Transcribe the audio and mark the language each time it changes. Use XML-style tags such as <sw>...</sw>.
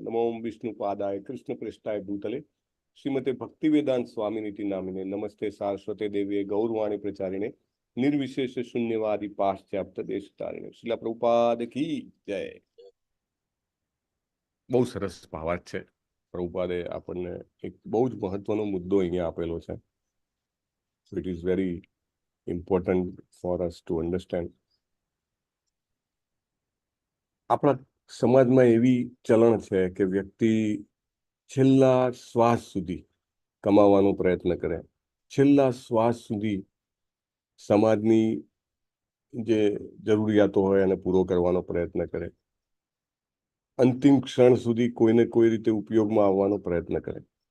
<sa>नमो विष्णुपादाय कृष्णप्रेष्ठाय भूतले श्रीमते भक्तिवेदांत स्वामिनिति नामिने नमस्ते सारस्वते देवीये गौरवाणी प्रचारिणे निर्विशेष शून्यवादी पाश्चात्य देशतारिणे.</sa> <hi>श्रीला प्रभुपाद की जय.</hi> <gu>બહુ સરસ ભાવાર્થ છે. પ્રભુપાદે આપણને એક બહુ જ મહત્વનો મુદ્દો અહીંયા આપેલો છે.</gu> <en>So it is very important for us to understand.</en> <gu>આપણા સમાજમાં એવી ચલણ છે કે વ્યક્તિ છેલ્લા શ્વાસ સુધી કમાવાનો પ્રયત્ન કરે, છેલ્લા શ્વાસ સુધી સમાજની જે જરૂરિયાતો હોય એને પૂરો કરવાનો પ્રયત્ન કરે, અંતિમ ક્ષણ સુધી કોઈને કોઈ રીતે ઉપયોગમાં આવવાનો પ્રયત્ન કરે.</gu>